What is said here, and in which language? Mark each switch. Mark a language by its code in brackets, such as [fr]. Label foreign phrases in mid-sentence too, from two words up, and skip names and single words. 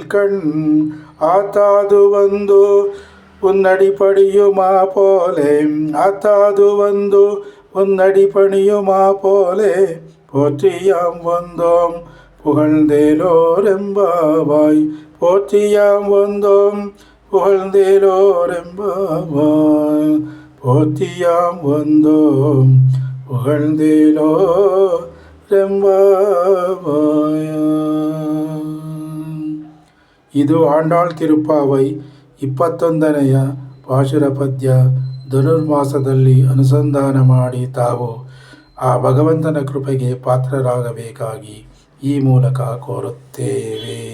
[ta] கண் ஆத்தாது வந்தோ உன்னடிப்படியுமா போலே ஆத்தாது வந்தோ உன்னடிப்பணியுமா போலே போற்றியாம் வந்தோம் புகழ்ந்தேலோரெம்பாவாய் போற்றியாம் வந்தோம் புகழ்ந்தேலோரெம்பாவாய் போற்றியாம் வந்தோம் புகழ்ந்தேலோரெம்பாவாய். [kn] ಇದು ಆಂಡಾಳ್ ತಿರುಪ್ಪಾವೈ 21ನೆಯ ಪಾಶುರ ಪದ್ಯ. ಧನುರ್ಮಾಸದಲ್ಲಿ ಅನುಸಂಧಾನ ಮಾಡಿ ತಾವು ಆ ಭಗವಂತನ ಕೃಪೆಗೆ ಪಾತ್ರರಾಗಬೇಕಾಗಿ ಈ ಮೂಲಕ ಕೋರುತ್ತೇವೆ.